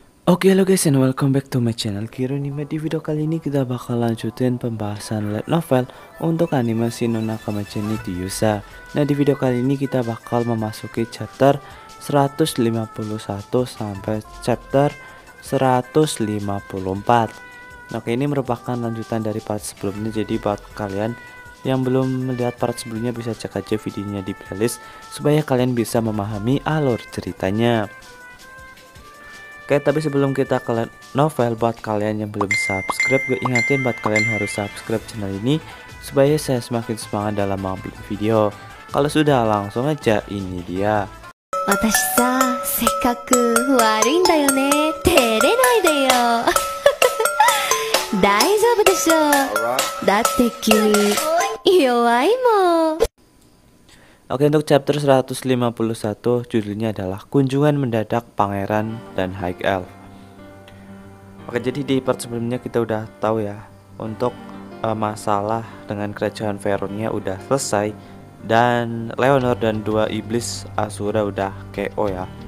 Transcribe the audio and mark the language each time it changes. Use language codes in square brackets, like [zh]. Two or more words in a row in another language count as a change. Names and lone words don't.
[en] Oke, halo guys, and welcome back to my channel Kironima. [id] Di video kali ini kita bakal lanjutin pembahasan [en] light novel [id] untuk animasi Nonakamachi ni Yusa. Nah, di video kali ini kita bakal memasuki chapter 151 sampai chapter 154. Oke, ini merupakan lanjutan dari part sebelumnya. Jadi buat kalian yang belum melihat part sebelumnya bisa cek aja videonya di playlist supaya kalian bisa memahami alur ceritanya. Oke, tapi sebelum kita ke novel, buat kalian yang belum subscribe, gue ingatin buat kalian harus [en] subscribe channel [id] ini supaya saya semakin semangat dalam mengupload video. Kalau sudah, langsung aja, ini dia. [ja] 私さ、せっかく悪いんだよね。照れないでよ。大丈夫でしょ。だって君、弱いもん。 [id] Oke, untuk chapter 151 judulnya adalah Kunjungan Mendadak Pangeran dan High Elf. Oke, jadi di part sebelumnya kita udah tahu ya, untuk masalah dengan kerajaan Veronia udah selesai dan Leonor dan dua iblis Asura udah KO ya.